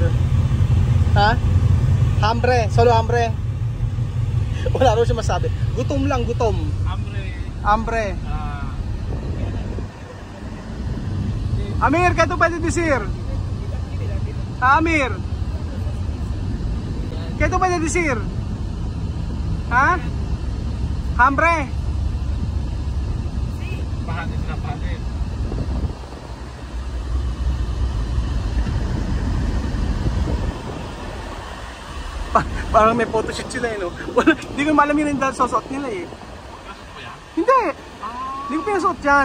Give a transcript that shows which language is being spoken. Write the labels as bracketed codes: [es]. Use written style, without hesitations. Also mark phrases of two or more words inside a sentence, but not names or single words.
[es] Ha? Hambre, solo hambre. [tl] Wala rin siya masabi. Gutom lang, gutom. Hambre. Amir, kayo pwede decir? Ha, Amir? Kayo pwede decir? [es] Ha? Hambre. [tl] Pahanin sila, pahanin. Parang may photoshoot sila no? Hindi ko malam yun yung susot nila eh. Hindi! Hindi ko pinasuot yan.